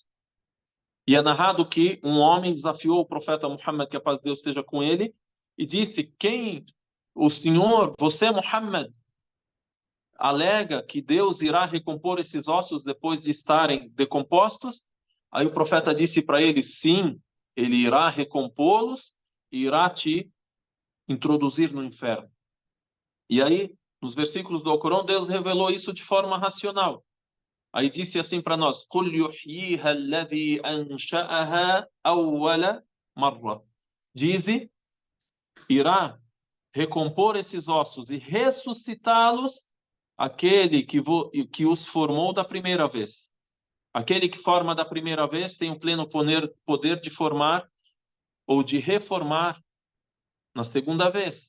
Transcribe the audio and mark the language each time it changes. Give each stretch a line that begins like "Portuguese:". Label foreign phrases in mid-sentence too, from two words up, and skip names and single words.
Portuguese: E é narrado que um homem desafiou o profeta Muhammad, que a paz de Deus esteja com ele, e disse, o Senhor, você, Muhammad, alega que Deus irá recompor esses ossos depois de estarem decompostos? Aí o profeta disse para ele, sim, ele irá recompô-los e irá te introduzir no inferno. E aí, nos versículos do Alcorão, Deus revelou isso de forma racional. Aí disse assim para nós,
Arabic: قُلْ يُحْيِيهَا الَّذِي أَنْشَأَهَا أَوَّلَ مَرَّةٍ.
Portuguese: Dize, irá recompor esses ossos e ressuscitá-los aquele que os formou da primeira vez. Aquele que forma da primeira vez tem o pleno poder de formar ou de reformar na segunda vez.